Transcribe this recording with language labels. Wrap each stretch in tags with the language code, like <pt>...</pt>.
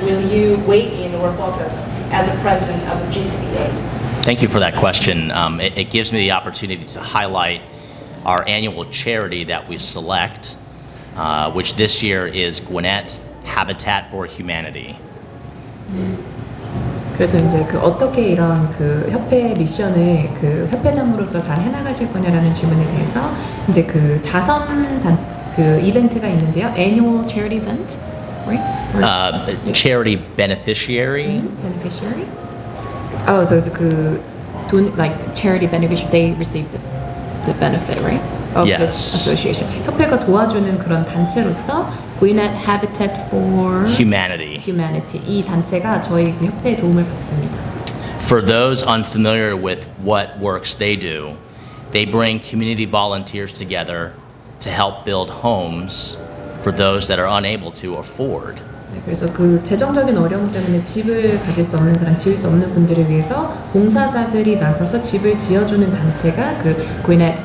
<en>Will you weigh in or focus as a president of the GCBA? Thank you for that question. It gives me the opportunity to highlight our annual charity that we select, which this year is Gwinnett Habitat for Humanity.</en> <ko>그래서 이제 그 어떻게 이런 그 협회 미션을 그 협회장으로서 잘 해나가실 거냐라는 질문에 대해서 이제 그 그 이벤트가 있는데요.</ko> <en>Annual charity event, right? Charity beneficiary. Beneficiary? Oh, so it's</en> <ko>그 돈</ko> <en>like charity beneficiary, they receive the benefit, right? Of Yes. this association.</en> <ko>협회가 도와주는 그런 단체로서 Gwinnett Habitat for</ko> <en>Humanity.</en> <ko>이 단체가 저희 그 협회의 도움을 받습니다.</ko> <en>For those unfamiliar with what works they do, they bring community volunteers together to help build homes for those that are unable to afford.</en> <ko>네, 그래서 그 재정적인 어려움 때문에 집을 가질 수 없는 사람, 지을 수 없는 분들을 위해서 봉사자들이 나서서 집을 지어주는 단체가 그 Gwinnett</ko>